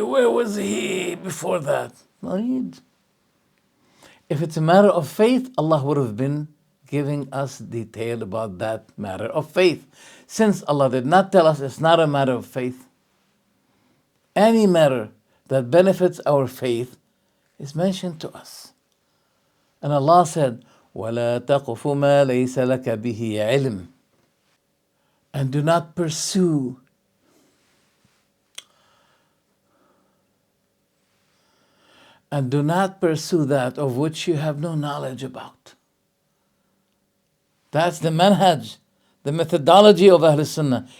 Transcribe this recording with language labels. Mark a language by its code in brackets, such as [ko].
[en] Where was he before that? No need. If it's a matter of faith, Allah would have been giving us detail about that matter of faith. Since Allah did not tell us it's not a matter of faith, any matter that benefits our faith is mentioned to us. And Allah said, [ar] وَلَا تَقْفُ مَا لَيْسَ لَكَ بِهِ عِلْمٍ. [en] And do not pursue that of which you have no knowledge about. That's the manhaj, the methodology of Ahl Sunnah.